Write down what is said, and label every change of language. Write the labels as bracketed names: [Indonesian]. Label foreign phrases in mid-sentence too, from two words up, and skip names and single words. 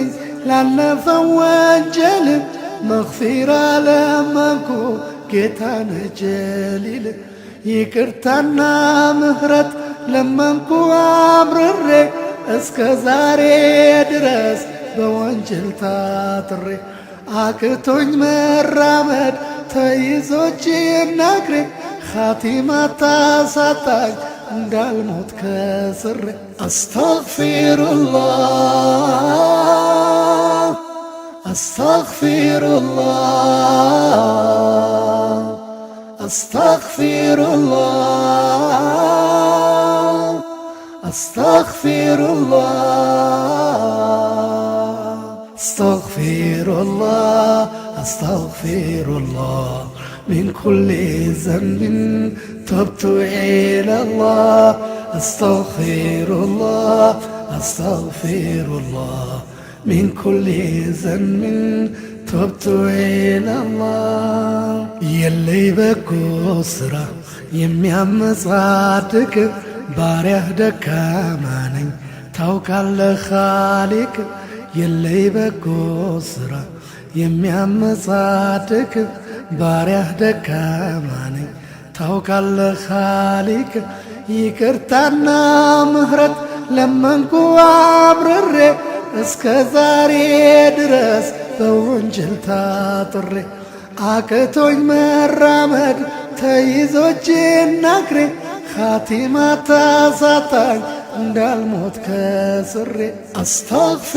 [Amharic] ላለፈው ወንጀል መግፊራ ለመንኩ ጌታ ነህ ጀሊል ይቅርታና ምህረት ለመንኩ አምርሬ እስከ ዛሬ ድረስ በወንጀል ታጥሬ አቅቶኝ መራመድ ተይዞ እጄና እግሬ ኻቲማ ታሳጣኝ እንዳልሞት ከስሬ [Arabic] أستغفر الله أستغفر الله أستغفر الله أستغفر الله أستغفر الله أستغفر الله من كل ذنب تبت إلى الله أستغفر الله أستغفر الله من كل ذنب تبت إلى الله [Amharic] የለይ በጎ ሥራ የሚያመጻድቅ ባሪያህ ደካማ ነኝ ታውቃለህ ኻሊቅ የለይ በጎ ሥራ የሚያመጻድቅ ባሪያህ ደካማ ነኝ ታውቃለህ ኻሊቅ ይቅርታና ምህረት ለመንኩ አምርሬ እስከ ዛሬ ድረስ በወንጀል ታጥሬ አቅቶኝ መራመድ ተይዞ እጄና እግሬ ኻቲማ ታሳጣኝ እንዳልሞት ከስሬ